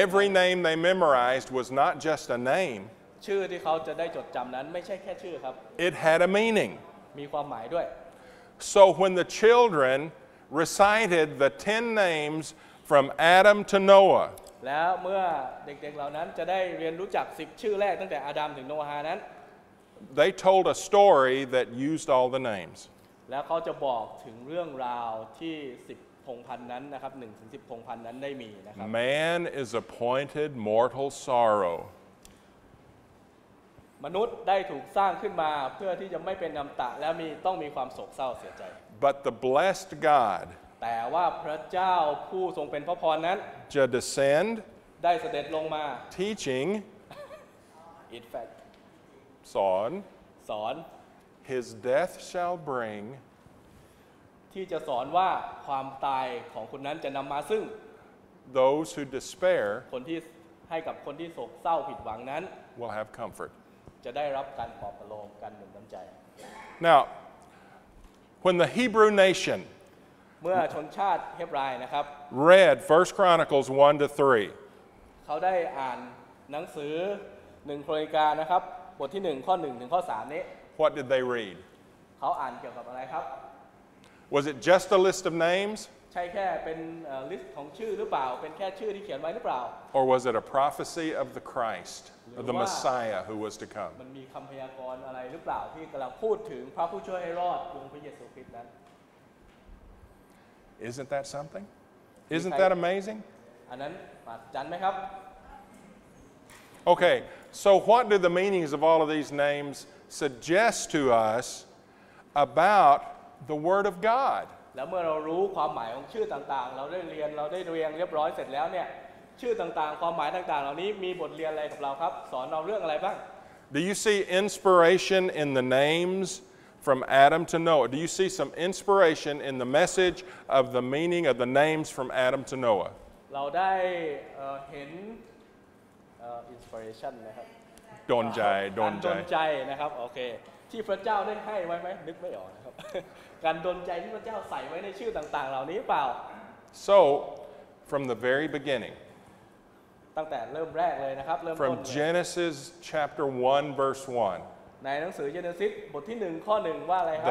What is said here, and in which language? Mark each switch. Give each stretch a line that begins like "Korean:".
English: every name they memorized was not just a name,
Thai: ชื่อที่เขาจะได้จดจำนั้นไม่ใช่แค่ชื่อครับ
English: it had a meaning.
Thai: มีความหมายด้วย
English: So when the children recited the 10 names from Adam to Noah,
Thai: แล้วเมื่อเด็กๆเหล่านั้นจะได้เรียนรู้จัก10ชื่อแรกตั้งแต่อาดัมถึงโนอาห์นั้น
English: they told a story that used all the names.
Thai: แล้วเขาจะบอกถึงเรื่องราวที่10พงศ์พันธุ์นั้นนะครับ1ถึง10พงศ์พันธุ์นั้นได้มีนะครับ
English: Man is appointed mortal sorrow.
Thai: มนุษย์ได้ถูกสร้างขึ้นมาเพื่อที่จะไม่เป็นอมตะและต้องมีความโศกเศร้าเสียใจ
English: But the blessed God
Thai: แต่ว่าพระเจ้าผู้ทรงเป็นพระพรนั้น
English: shall descend,
Thai: ได้เสด็จลงมา
English: teaching, in fact
Thai: สอน สอน
English: his death shall bring
Thai: ที่จะสอนว่าความตายของคนนั้นจะนำมาซึ่ง
English: those who despair
Thai: คนที่ให้กับคนที่โศกเศร้าผิดหวังนั้น
English: will have comfort.
Thai: จะได้รับการปลอบประโลมการหนุนน้ำใจ
English: Now, when the Hebrew nation
Thai: เมื่อชนชาติเฮบรายนะครับ
English: read 1 Chronicles 1 to 3,
Thai: เขาได้อ่านหนังสือ1โครนิกานะครับบทที่1ข้อ1ถึงข้อ3นี้
English: what did they read?
Thai: เขาอ่านเกี่ยวกับอะไรครับ
English: Was it just a list of names,
Thai: ใช่แค่เป็นลิสต์ของชื่อหรือเปล่าเป็นแค่ชื่อที่เขียนไว้หรือเปล่า
English: or was it a prophecy of the Christ, of the Messiah who was to come?
Thai: มันมีคำพยากรณ์อะไรหรือเปล่าที่กำลังพูดถึงพระผู้ช่วยให้รอดองค์พระเยซูคริสต์นั้น
English: Isn't that something? Isn't that amazing?
Thai: อันนั้นมหัศจรรย์ไหมครับ
English: Okay, so what do the meanings of all of these names suggest to us about the Word of God?
Thai: แล้วเมื่อเรารู้ความหมายของชื่อต่างๆเราได้เรียนเรียบร้อยเสร็จแล้วเนี่ยชื่อต่างๆความหมายต่างๆเหล่านี้มีบทเรียนอะไรกับเราครับสอนเราเรื่องอะไรบ้าง
English: Do you see inspiration in the names from Adam to Noah. Do you see some inspiration in the message of the meaning of the names from Adam to Noah?
Thai: เราได้เห็นinspiration นะครับ โดนใจ การดลใจนะครับโอเคที่พระเจ้าได้ให้ไว้ไหมนึกไม่ออกนะครับ การดลใจที่พระเจ้าใส่ไว้ในชื่อต่างๆเหล่านี้เปล่า
English: So from the very beginning
Thai: ตั้งแต่เริ่มแรกเลยนะครับเริ่มต้น
English: from Genesis chapter 1 verse 1
Thai: ในหนังสือเจเนซิสบทที่1ข้อ1ว่าอะไรครับ